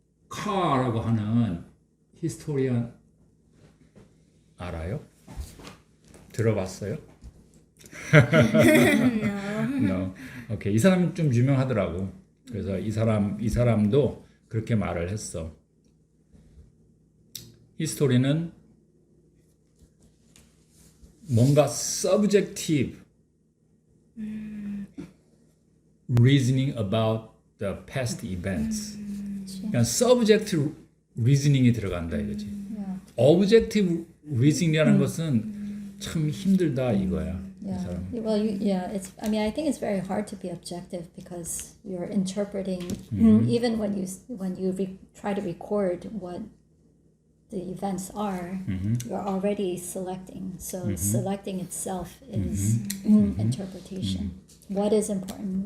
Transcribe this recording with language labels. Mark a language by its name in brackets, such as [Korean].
[Korean] 카라고 하는 히스토리언 알아요? 들어봤어요? [English] No. 오케이. [Korean] 이 사람이 좀 유명하더라고. 그래서 이 사람도 그렇게 말을 했어. 히스토리는 뭔가 [English] subjective reasoning about the past events. [Korean] 그러니까 subjective reasoning이 들어간다 이거지. [English] Yeah. [Korean] objective reasoning이라는 것은 참 힘들다 이거야. 이 [English] Yeah. [Korean] 사람. [English] Well, it's. I mean, I think it's very hard to be objective because you're interpreting. Even when you try to record what the events are, you're already selecting. So selecting itself is interpretation. What is important?